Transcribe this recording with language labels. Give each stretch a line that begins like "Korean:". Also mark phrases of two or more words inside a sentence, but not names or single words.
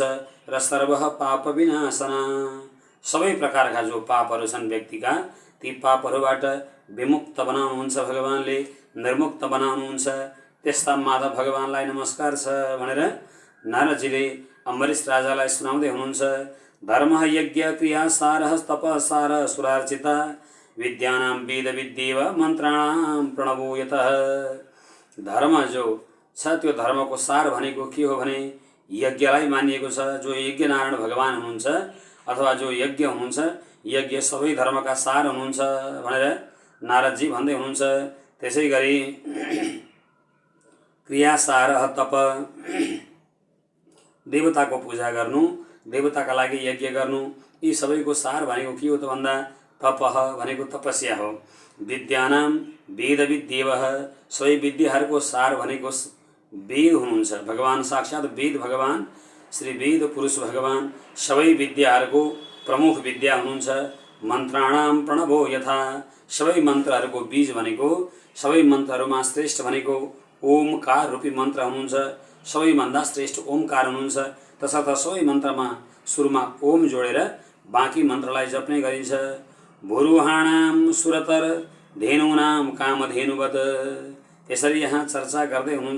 Nepali: र
Sanskrit: सर्व पाप विनाशन,
Nepali: सबै प्रकारका जो पापहरू छन् व्यक्तिका, ती पापहरूबाट विमुक्त बनाउनुहुन्छ भगवानले, निर्मुक्त बनाउनुहुन्छ। त्यस्ता माधव भगवानलाई नमस्कार छ भनेर नारदजीले अम्बरीश राजालाई सुनाउँदै हुनुहुन्छ।
Sanskrit: धर्म यज्ञ क्रिया सारः तप सार सुरार्चिता विद्यानां वेद विद्येव मन्त्राणां प्रणवो यतः।
Nepali: धर्म जो छ त्यो धर्मको सार भनेको के हो भने यज्ञलाई मानिएको छ। जो यज्ञ नारायण भगवान हुनुहुन्छ अथवा जो यज्ञ हुनुहुन्छ, यज्ञ सबै धर्मका सार हुनुहुन्छ भनेर नारदजी भन्दै हुनुहुन्छ। त्यसै गरी
Sanskrit: क्रिया सार तप,
Nepali: देवताको पूजा गर्नु, देवताका लागि यज्ञ गर्नु, यी सबैको सार भनेको के हो त भन्दा तपः भनेको तपस्या हो।
Sanskrit: विद्यानां वेद विद्येव,
Nepali: सबै विद्याहरूको सार भनेको वेद हुनुहुन्छ। भगवान साक्षात वेद भगवान श्री वेद पुरुष भगवान सबै विद्याहरूको प्रमुख विद्या हुनुहुन्छ।
Sanskrit: मन्त्राणां प्रणवो यथा,
Nepali: सबै मन्त्रहरूको बीज भनेको, सबै मन्त्रहरूमा श्रेष्ठ भनेको ओमकार रूपी मन्त्र हुनुहुन्छ। सबैभन्दा श्रेष्ठ ओमकार हुनुहुन्छ। तसर्थ सबै मन्त्रमा सुरुमा ओम जोडेर बाँकी मन्त्रलाई जप्ने गरिन्छ।
Sanskrit: भुरुहाणां सुरतर धेनुनां कामधेनुवत्,
Nepali: यसरी यहाँ चर्चा गर्दै हुनुहुन्छ।